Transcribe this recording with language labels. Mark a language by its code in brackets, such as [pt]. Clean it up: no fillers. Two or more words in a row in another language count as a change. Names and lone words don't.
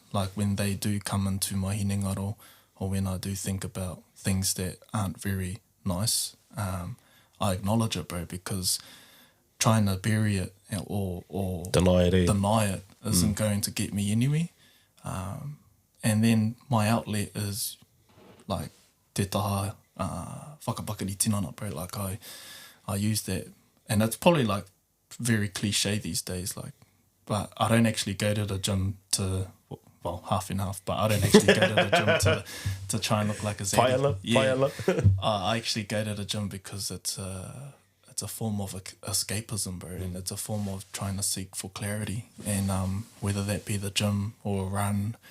[en] Like, when they do come into my hinengaro, or when I do think about things that aren't very nice, I acknowledge it, bro, because trying to bury it or deny it isn't going to get me anywhere. And then my outlet is like [mi] te taha whakapakari tinana, [en] bro. Like, I use that, and it's probably like very cliche these days, like, but I don't actually go to the gym well, half and half, but I don't actually go to the gym to try and look like a zaddy. I actually go to the gym because it's a form of escapism, bro, and it's a form of trying to seek for clarity, and whether that be the gym or a run.